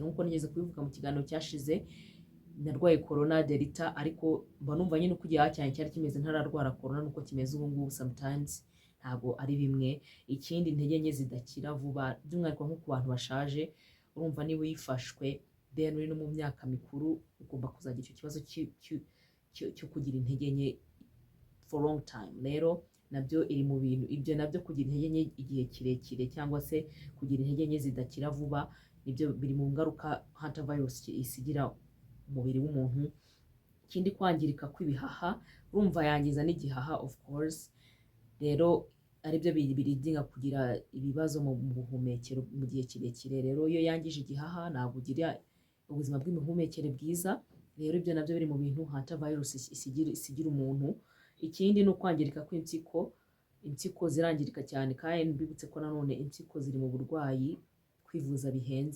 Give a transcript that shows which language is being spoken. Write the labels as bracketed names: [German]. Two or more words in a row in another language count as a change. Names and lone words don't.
[Kinyarwanda] Nk'uko nigeze kubivuga mu kiganiro cyashize, narwaye corona delta ariko mba numva nyine uko igihaha cyanjye cyari kimeze ntararwara corona nuko kimeze ubu ngubu sometimes ntabwo ari bimwe. Ikindi, intege nke zidakira vuba by'umwihariko nko ku bantu bashaje. Urumva niba uyifashwe then uri no mu myaka mikuru ugomba kuzagira icyo kibazo cyo kugira intege nke [English] for long time. [Kinyarwanda] Rero nabyo iri mu bintu ibyo nabyo, kugira intege nke igihe kirekire cyangwa se kugira intege nke zidakira vuba, nibyo biri mu ngaruka hunter virus isigira umubiri w'umuntu. Ikindi, kwangirika kw'ibihaha, urumva yangiza n'igihaha [English] of course. [Kinyarwanda] Rero aribyo biridinga kugira ibibazo mu buhumekero mu gihe kirekire. Rero iyo yangije igihaha ntabwo ugira ubuzima bw'imihumekere bwiza. Rero ibyo nabyo biri mu bintu hunter virus isigira umuntu. Ikindi ni ukwangirika kw'impyiko. Impyiko zirangirika cyane kandi mbibutse ko nanone impyiko ziri mu burwayi kwivuza bihenze.